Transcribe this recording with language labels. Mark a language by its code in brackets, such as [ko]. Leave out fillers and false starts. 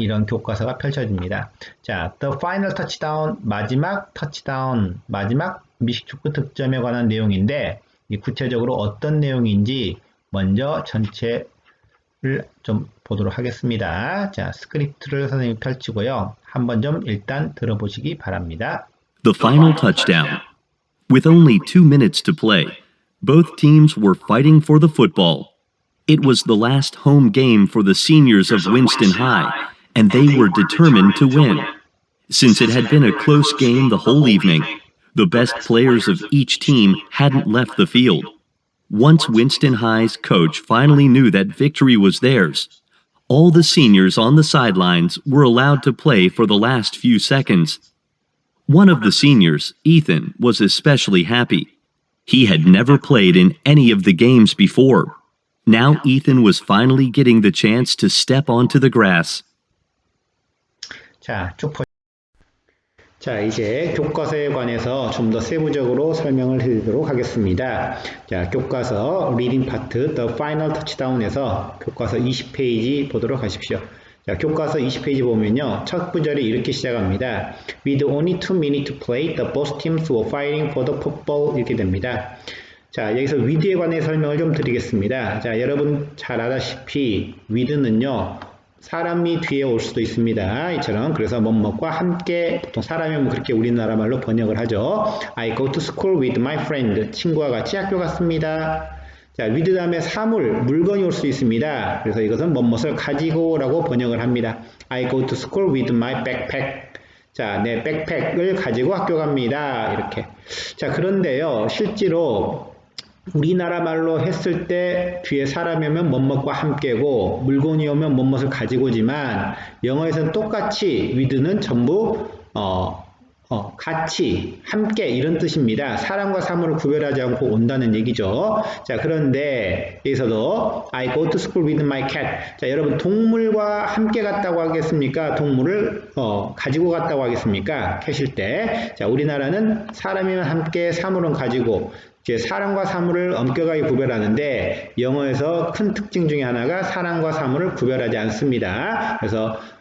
[ko] 이런 교과서가 펼쳐집니다. 자, [en] the final touchdown, [ko] 마지막 터치다운, 마지막 미식축구 득점에 관한 내용인데 이 구체적으로 어떤 내용인지 먼저 전체를 좀 보도록 하겠습니다. 자, 스크립트를 선생님이 펼치고요. 한번 좀 일단 들어보시기 바랍니다. [en] The final touchdown. With only 2 minutes to play, both teams were fighting for the football. It was the last home game for the seniors of Winston High, and they were determined to win. Since it had been a close game the whole evening, the best players of each team hadn't left the field. Once Winston High's coach finally knew that victory was theirs, all the seniors on the sidelines were allowed to play for the last few seconds. One of the seniors, Ethan, was especially happy. He had never played in any of the games before. Now Ethan was finally getting the chance to step onto the grass. [ko] 자, 자, 이제 교과서에 관해서 좀 더 세부적으로 설명을 해드리도록 하겠습니다. 자, 교과서 리딩 파트 The Final Touchdown에서 교과서 20페이지 보도록 하십시오. 자, 교과서 20페이지 보면요. 첫 구절이 이렇게 시작합니다. [en] With only 2 minutes to play, the both teams were fighting for the football. [ko] 이렇게 됩니다. 자, 여기서 with에 관해 설명을 좀 드리겠습니다. 자, 여러분 잘 알다시피 with는요. 사람이 뒤에 올 수도 있습니다. 이처럼 그래서 뭐뭐과 함께 보통 사람이면 그렇게 우리나라 말로 번역을 하죠. [en] I go to school with my friend. [ko] 친구와 같이 학교 갔습니다. 자, with 다음에 사물, 물건이 올 수 있습니다. 그래서 이것은 뭐뭇을 가지고 라고 번역을 합니다. [en] I go to school with my backpack. [ko] 자, 내 백팩을 가지고 학교 갑니다. 이렇게. 자, 그런데요. 실제로 우리나라 말로 했을 때 뒤에 사람이 오면 뭐뭇과 함께고 물건이 오면 뭐뭇을 가지고지만 영어에서는 똑같이 with는 전부 같이, 함께 이런 뜻입니다. 사람과 사물을 구별하지 않고 온다는 얘기죠. 자, 그런데 여기서도 [en] I go to school with my cat. [ko] 자, 여러분 동물과 함께 갔다고 하겠습니까? 동물을 가지고 갔다고 하겠습니까? 캣일 때. 자, 우리나라는 사람이면 함께, 사물은 가지고 이제 사람과 사물을 엄격하게 구별하는데 영어에서 큰 특징 중에 하나가 사람과 사물을 구별하지 않습니다. 그래서